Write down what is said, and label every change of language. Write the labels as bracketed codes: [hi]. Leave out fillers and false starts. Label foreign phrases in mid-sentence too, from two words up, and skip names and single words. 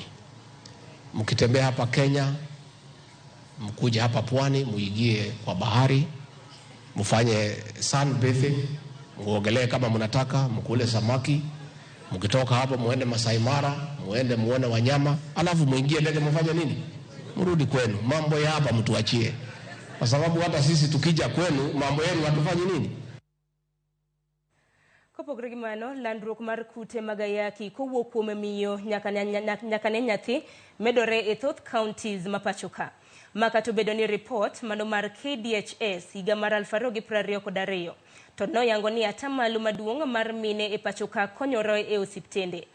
[sw] Mkitembea hapa Kenya, mkuje hapa pwani, muigie kwa bahari, mfanye sunbathing, muogelee kama mnataka, mkule samaki, mkitoka hapo muende Masai Mara, muende muone wanyama, alafu muingie ndege mfanye nini? Mrudi kwenu. Mambo ya hapa mtuachie. Kwa sababu hata sisi tukija kwenu, mambo yenu hatufanyi nini? [luo] Kopogre gi mano, landruok mar kute magayaki kowuok kuom miyo nyaka ne nyathi medore e thoth counties mapacho ka. Maka to bedo ni report mano mar KDHS higa mar 2022 to noyango ni atamalo maduong' mar mine e pacho ka konyore e osiptende.